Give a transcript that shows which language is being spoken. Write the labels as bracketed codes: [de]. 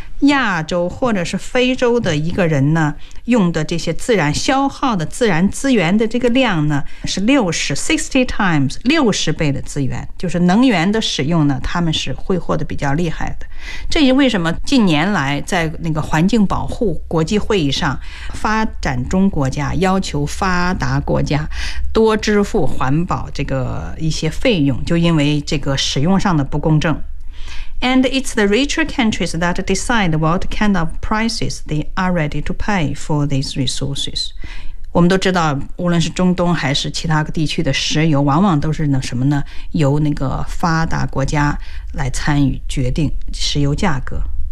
[zh] 亚洲或者是非洲的一个人呢，用的这些自然消耗的自然资源的这个量呢，是60 times 六十倍的资源，就是能源的使用呢，他们是挥霍的比较厉害的。这也为什么近年来在那个环境保护国际会议上，发展中国家要求发达国家多支付环保这个一些费用，就因为这个使用上的不公正。 [en] And it's the richer countries that decide what kind of prices they are ready to pay for these resources. [zh] 我们都知道，无论是中东还是其他地区的石油，往往都是那什么呢？由那个发达国家来参与决定石油价格。